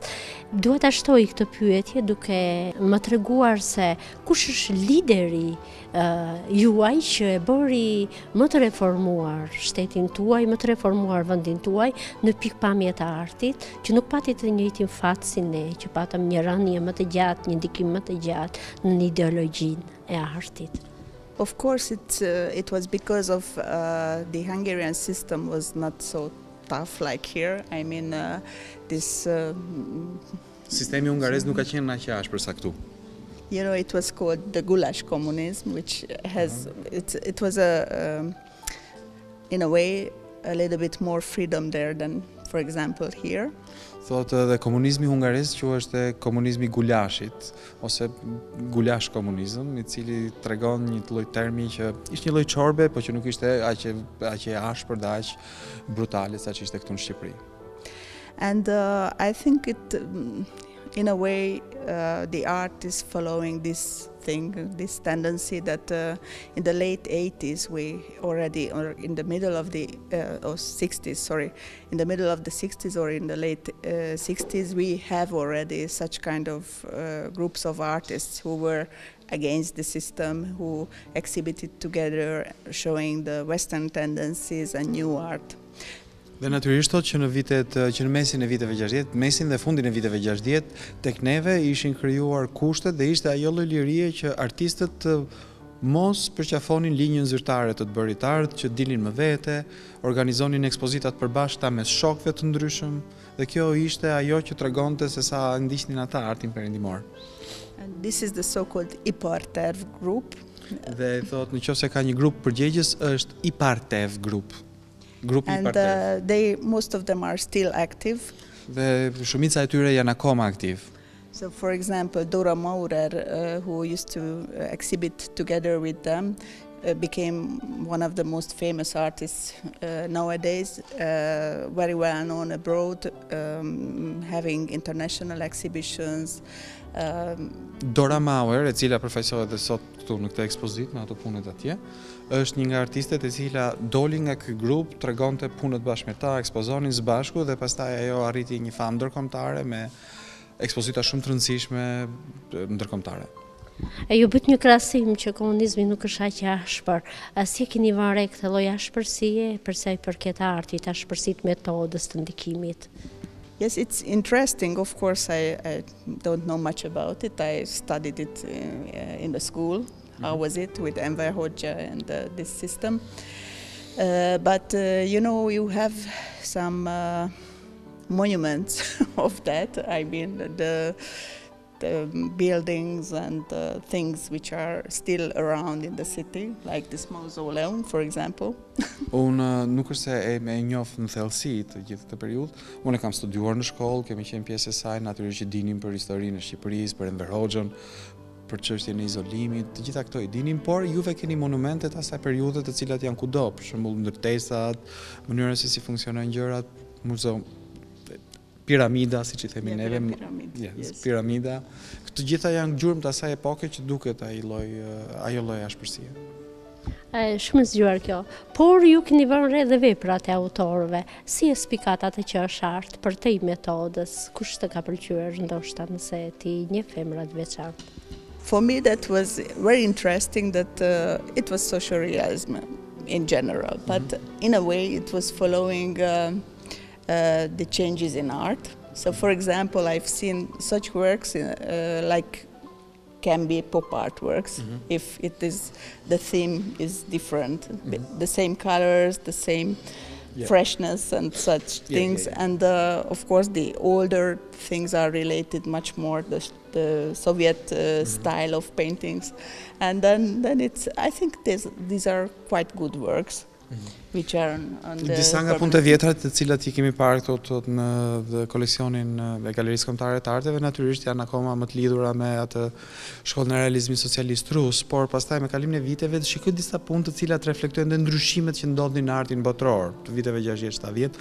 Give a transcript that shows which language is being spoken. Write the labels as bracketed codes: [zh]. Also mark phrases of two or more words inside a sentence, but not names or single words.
[sq] Dua ta shtoj këtë pyetje duke më treguar se kush është lideri juaj që e bëri më të reformuar shtetin tuaj, më të reformuar vendin tuaj në pikpamje të artit, që nuk pati të njëjtin fat si ne, që patëm një rënje më të gjatë, një ndikim më të gjatë në ideologjinë e artit. [en] Of course, it was because of the Hungarian system was not so tough like here. I mean, this. [sq] Sistemi hungarez nuk ka qenë aq I ashpër sa këtu. [en] You know, it was called the Gulag communism, which has it was in a way a little bit more freedom there than, for example, here. [sq] Thotë dhe komunizmi hungarez quhej komunizmi gulashit ose gulash komunizëm, I cili tregon një lloj termi që ishte një lloj çorbe, por që nuk ishte aq e ashpër dhe aq brutale sa që ishte këtu në Shqipëri. [en] And I think it, in a way, the art is following this thing, this tendency that in the late 80s we already, or in the middle of the or 60s, sorry, in the middle of the 60s or in the late 60s, we have already such kind of groups of artists who were against the system, who exhibited together, showing the Western tendencies and new art. [sq] Dhe natyrisht thotë që në mesin e viteve 60, mesin dhe fundin e viteve 60, tek neve ishin krijuar kushtet dhe ishte ajo lloj lirie që artistët mos përqafonin linjën zyrtare të bërit art, që dilnin më vete, organizonin ekspozitat përbashkëta mes shokëve të ndryshëm, dhe kjo ishte ajo që tregonte se sa ndiqnin ata artin perëndimor. [en] And this is the so-called IPARTEV group. [sq] Dhe thotë nëse ka një grup përgjegjës është IPARTEV group. [en] And most of them are still active. [sq] Dhe shumica e tyre janë akoma aktiv. [en] So, for example, Dora Maurer, who used to exhibit together with them, became one of the most famous artists nowadays, very well known abroad, having international exhibitions. [sq] Dora Maurer, e cila përfaqësohet edhe sot këtu në këtë ekspozitë me ato punët atje, është një nga artistet e cila doli nga ky grup, tregonte punët bashkë me ta, ekspozonin së bashku dhe pastaj ajo arriti një famë ndërkombëtare me ekspozita shumë të rëndësishme ndërkombëtare. E ju bët një krahasim që komunizmi nuk është aq i ashpër. A si e keni vënë re këtë lloj ashpërsie për sa i përket artit, ashpërsitë metodës të ndikimit? [en] Yes, it's interesting. Of course, I don't know much about it. I studied it in the school. How was it with Enver Hoxha and this system? But you know, you have some monuments of that. I mean, the buildings and things which are still around in the city, like this mausoleum, for example. [sq] Unë nuk është se e njoh në thellësi të gjithë këtë periudhë. Unë e kam studiuar në shkollë, kemi qenë pjesë e saj, natyrisht që dinim për historinë e Shqipërisë, për Enver Hoxhën, për çështjen e izolimit, të gjitha këto i dinim, por juve keni monumentet asaj periudhe të cilat janë kudo, për shembull ndërtesat, mënyra se si funksionojnë gjërat, muzeu, piramida, siç i themi neve, piramida. Këto gjitha janë gjurmë të asaj epoke që duket ajo lloj ashpërsie. Shumë e zgjuar kjo, por ju keni vënë re dhe veprat e autorëve. Si e spikat atë që është art për te metodës? Kush të ka pëlqyer ndoshta nëse ti një femra të veçantë? [en] For me, that was very interesting that it was social realism in general, but in a way it was following the changes in art. So, for example, I've seen such works like can be pop artworks if it is the theme is different, the same colors, the same freshness and such things, and of course the older things are related much more the Soviet style of paintings, and then it's I think these are quite good works. Which are on the [sq] disa nga punët e vjetra të cilat i kemi parë këto në koleksionin e Galerisë Kombëtare të Arteve, natyrisht janë akoma më të lidhura me atë shkollën e realizmit socialist rus, por pastaj me kalimin e viteve shikoj disa punë të cilat reflektojnë dhe ndryshimet që ndodhin në artin botror të viteve 60-70.